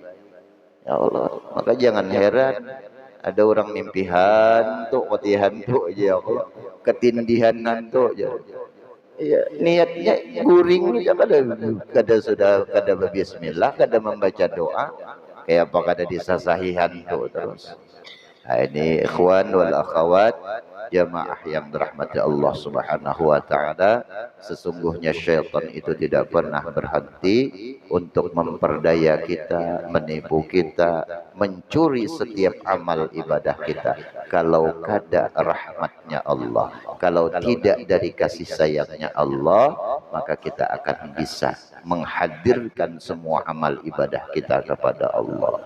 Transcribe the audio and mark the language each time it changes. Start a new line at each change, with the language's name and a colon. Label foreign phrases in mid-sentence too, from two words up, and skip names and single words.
Indonesian: Ya Allah, maka jangan heran ada orang mimpi hantu, mati hantu aja ya Allah, ketindihan hantu aja.
Banjar: Ya, niatnya guring ya kada sudah kada bismillah, kada membaca doa, kayak apa kada disasahi hantu terus.
Indonesian: Nah, ini
Arabic: إخوان والأخوات
Indonesian: jamaah yang dirahmati Allah
Arabic: سبحانه وتعالى,
Indonesian: sesungguhnya syaitan itu tidak pernah berhenti untuk memperdaya kita, menipu kita, mencuri setiap amal ibadah kita. Kalau kada rahmatnya Allah, kalau tidak dari kasih sayangnya Allah, maka kita akan bisa menghadirkan semua amal ibadah kita kepada Allah.